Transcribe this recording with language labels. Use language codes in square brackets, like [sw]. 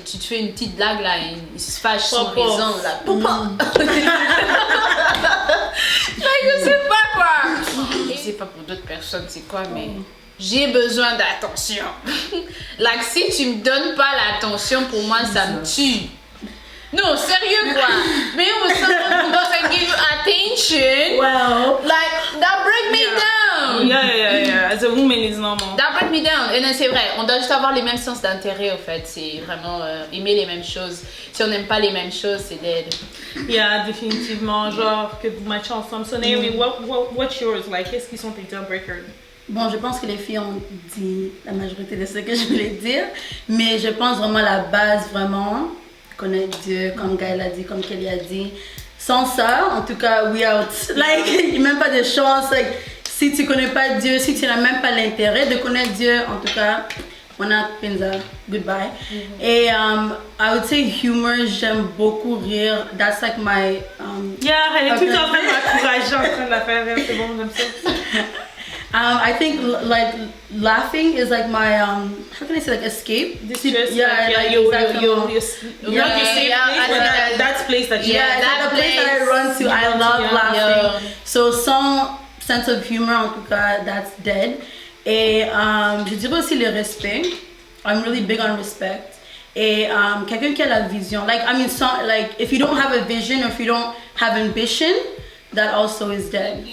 [fr] Tu te fais une petite blague là, ils se fâchent sans raison là. Je sais pas quoi. Et c'est pas pour d'autres personnes, c'est quoi, mais j'ai besoin d'attention. Like si tu me donnes pas l'attention, pour moi ça me tue. No, sérieux quoi. [en] Mais when someone doesn't give you attention, Well, like that break me down. Yeah. As a woman is normal. That break me down. [fr] Et c'est vrai, on doit juste avoir les mêmes sens d'intérêt au fait. C'est vraiment aimer les mêmes choses. Si on n'aime pas les mêmes choses, c'est dead. Yeah, définitivement. Genre que vous matchez ensemble. So Naomi, what's yours? Like, qu'est-ce qui sont tes deal breakers? Bon, je pense que les filles ont dit la majorité de ce que je voulais dire, mais je pense vraiment la base, vraiment, connaître Dieu, comme Gaëlle a dit, comme Kelly a dit. Sans ça, en tout cas, we out. Like, il n'y a même pas de chance. Like, si tu connais pas Dieu, si tu n'as même pas l'intérêt de connaître Dieu, en tout cas, on a pinza, goodbye. Et I would say humor, j'aime beaucoup rire. That's like my Yeah, elle est tout le temps en train de m'encourager, en train de la faire. C'est bon, j'aime ça. [en] I think like laughing is like my how can I say like escape? Distress, Yeah, like, like your exactly. not your safe place, but that's place that you Yeah, that it's the place that I run to. I love laughing. So sans sense of humor en tout cas, that's dead. [fr] Et je dirais aussi le respect. [en] I'm really big on respect. [fr] Et quelqu'un qui a la vision. [en] Like I mean, like if you don't have a vision or if you don't have ambition, that also is dead.